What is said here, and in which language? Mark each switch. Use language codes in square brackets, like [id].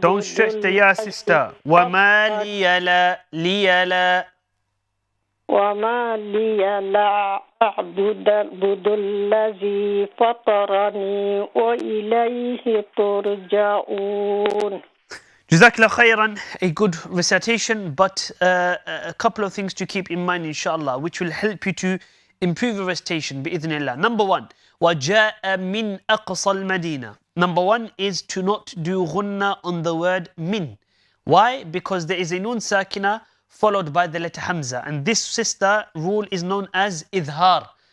[en] Don't stretch the ya, sister. [ar] وَمَا لِيَ لَا وما لي لا أعبد الذي فطرني وإليه ترجعون. [en] Jazakallah khairan, a good recitation, but a couple of things to keep in mind, inshallah, which will help you to improve your recitation, bi'idhnillah. Number one, [ar] وَجَاءَ مِنْ أَقْصَى الْمَدِينَةِ. [en] Number one is to not do ghunna on the word min. Why? Because there is a nun sakina followed by the letter hamza, and this sister rule is known as idhar.